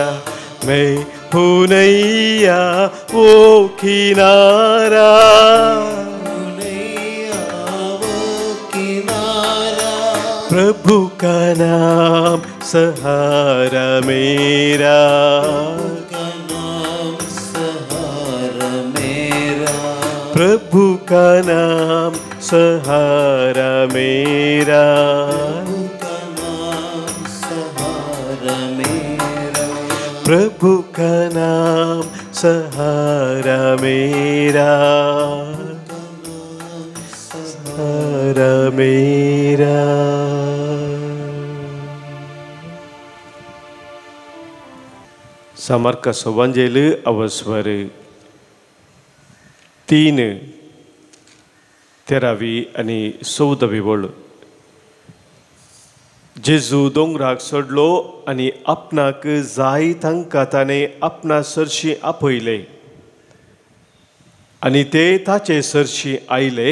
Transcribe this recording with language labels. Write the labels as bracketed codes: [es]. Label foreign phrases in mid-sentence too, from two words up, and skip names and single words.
[hi] मैं हूँ नैया वो किनारा, प्रभु का नाम सहारा मेरा, प्रभु का नाम सहारा मेरा, प्रभु का नाम सहारा मेरा, सहारा मेरा। [kok] समर्कस वंजेल अवस्वर 3:13 आणि 14 बोल। जेजू दोंगराक सोडलो आनी आपणाक जाय तांकां ताणें आपणा सरशी आपयले आनी ते ताचे सरशी आयले।